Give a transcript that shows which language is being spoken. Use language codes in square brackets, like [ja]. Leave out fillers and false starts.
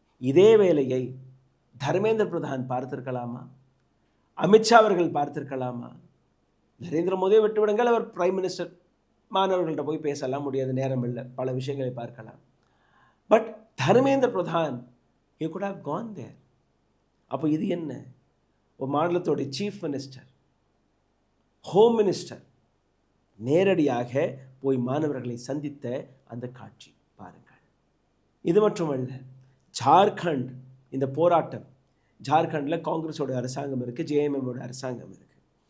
[ta] இதே வேலையை தர்மேந்திர பிரதான் பார்த்திருக்கலாமா? அமித்ஷா அவர்கள் பார்த்திருக்கலாமா? நரேந்திர மோடியை விட்டுவிடுங்கள், அவர் பிரைம் மினிஸ்டர், மாணவர்கள்ட்ட போய் பேசலாம், முடியாத நேரம் இல்லை, பல விஷயங்களை பார்க்கலாம். [en] But Dharmendra Pradhan he could have gone there. [ta] அப்போ இது என்ன? ஒரு மாநிலத்தோடைய சீஃப் மினிஸ்டர், ஹோம் மினிஸ்டர் நேரடியாக போய் மாணவர்களை சந்தித்த அந்த காட்சி பாருங்கள். இது மட்டுமல்ல, ஜார்க்கண்ட் இந்த போராட்டம், ஜார்க்கண்டில் காங்கிரஸோட அரசாங்கம் இருக்குது, JMMோட அரசாங்கம் இருக்குது.